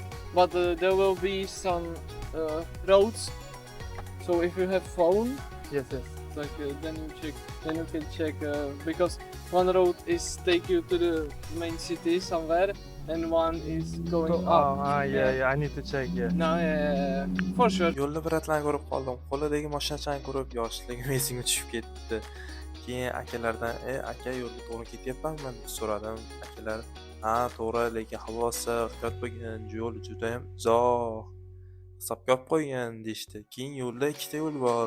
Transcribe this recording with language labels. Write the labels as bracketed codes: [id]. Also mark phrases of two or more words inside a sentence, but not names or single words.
[en] But there will be some roads. So if you have phone, Yes. like then you can check because one road is take you to the main city somewhere and one is going up. Yeah, I need to check, yeah. No, for sure. [uz] Yo'lda bir atlarni ko'rib qoldim. Qo'lidagi mashinachani ko'rib yoshligim esimga tushib ketdi. Keyin akalardan, aka yo'lda to'g'ri ketyapmanmi deb so'radim. Akalar, ha, to'g'ri, lekin havo issiq, ehtiyot bo'lgin, yo'l juda ham uzoq. Hisobga olib qo'ygan deyishdi. Keyin yo'lda ikkita yo'l bor.